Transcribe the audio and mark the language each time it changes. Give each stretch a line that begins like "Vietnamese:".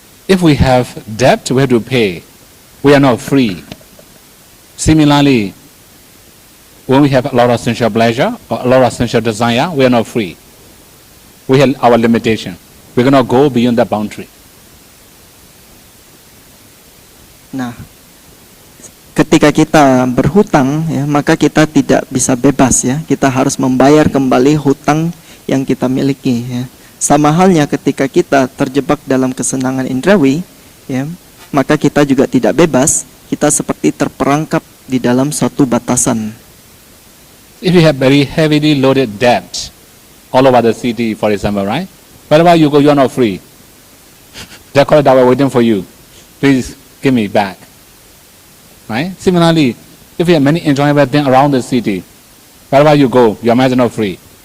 English: If we have debt, we have to pay. We are not free. Similarly, when we have a lot of sensual pleasure or a lot of sensual desire, we are not free. We have our limitation. We cannot go beyond that boundary.
Indonesian: Nah, ketika kita berhutang ya, maka kita tidak bisa bebas ya. Kita harus membayar kembali hutang yang kita miliki ya. Sama halnya ketika kita terjebak dalam kesenangan indrawi ya, maka kita juga tidak bebas. Kita seperti terperangkap di dalam suatu batasan.
English: If you have very heavily loaded debt all over the city, for example, right? Wherever you go, you are not free. They call it that we're waiting for you. Please give me back. Right? Similarly, if you have many enjoyable things around the city, wherever you go, your mind is not free.